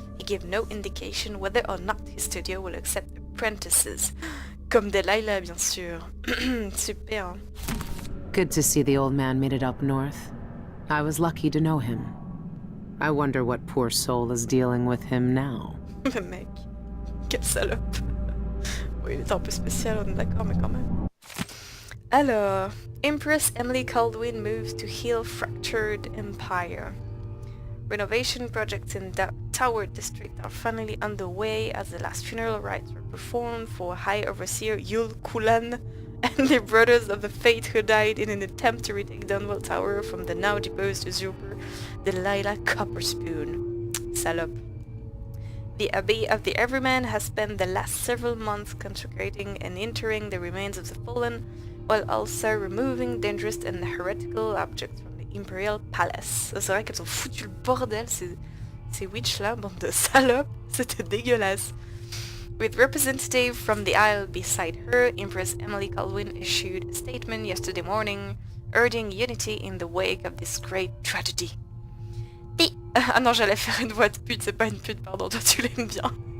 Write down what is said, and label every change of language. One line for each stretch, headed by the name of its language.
English: He gave no indication whether or not his studio will accept apprentices.
French: Comme Delilah, bien sûr. Super.
English: Good to see the old man made it up north. I was lucky to know him. I wonder what poor soul is dealing with him now.
French: Le mec, quelle salope. Oui, il est un peu spécial, on est d'accord, mais quand même. Alors,
English: Empress Emily Caldwin moves to heal fractured empire. Renovation projects in the Tower District are finally underway as the last funeral rites were performed for High Overseer Yul Kulan and the brothers of the Fate who died in an attempt to retake Dunwall Tower from the now deposed usurper Delilah Copperspoon.
French: Salope.
English: The Abbey of the Everyman has spent the last several months consecrating and interring the remains of the fallen, while also removing dangerous and heretical objects from the Imperial Palace.
French: C'est vrai qu'elles ont foutu le bordel, ces
English: witches-
French: là, bande de salopes, c'était dégueulasse.
English: With representative from the Isle beside her, Empress Emily Caldwin issued a statement yesterday morning, urging unity in the wake of this great tragedy.
French: Ah non, j'allais faire une voix de pute, c'est pas une pute, pardon, toi tu l'aimes bien.